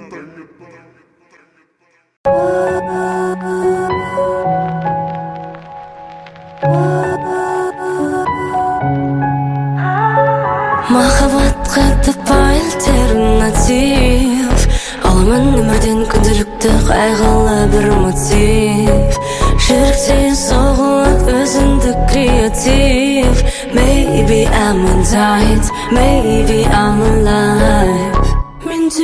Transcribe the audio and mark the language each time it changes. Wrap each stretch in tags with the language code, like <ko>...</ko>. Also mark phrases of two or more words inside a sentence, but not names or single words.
<kk>Махаббатқа таппай альтернатив. Аламын өмірден күнделікті қайғылы бір мотив. Жүректен соғылып өзіндік креатив.</kk> <en>Maybe I'm untied, maybe I'm alive.</en> <kk>Мен</kk>